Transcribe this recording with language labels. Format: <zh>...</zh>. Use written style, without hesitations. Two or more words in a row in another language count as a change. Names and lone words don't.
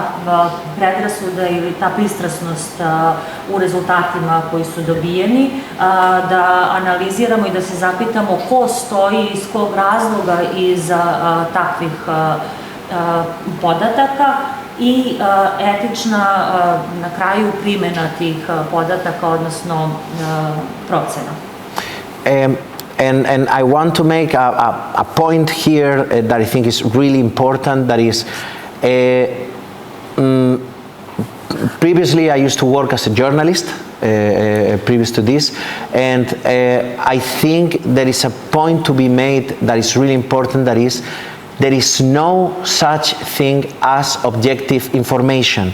<sr>predrasuda ili ta pristrasnost u rezultatima koji su dobijeni, da analiziramo i da se zapitamo ko stoji, iz kog razloga iza takvih podataka i etična na kraju primjena tih podataka, odnosno procena.</sr> <en>And I want to make a point here that I think is really important, that is, previously I used to work as a journalist, previous to this, and I think there is a point to be made that is really important, that is, there is no such thing as objective information.</en>